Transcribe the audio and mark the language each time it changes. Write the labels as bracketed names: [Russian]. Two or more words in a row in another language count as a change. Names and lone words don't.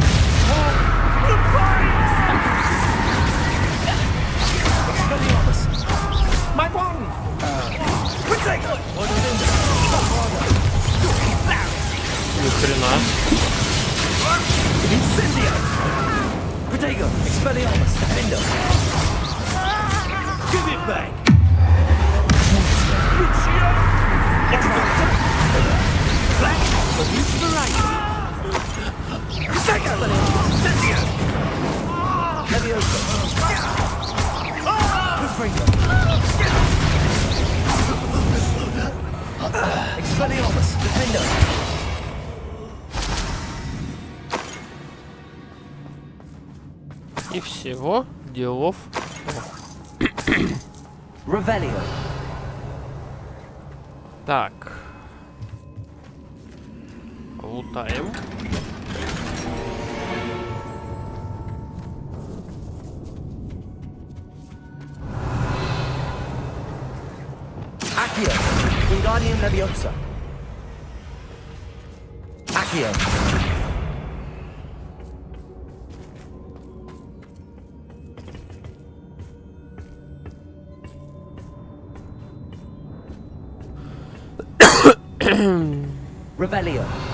[English] Expelliarmus! My wand! Protego! [Russian] Ни хрена. [English] Incendio! Protego! Expelliarmus! Defendo! Give it back! Black! Inspiration! Protego! Incendio! Leviosa! Protego! Expelliarmus! Defendo! [Russian] И всего делов. Revelio. Так. Лутаем. Accio. Wingardium Leviosa. Accio. Revelio.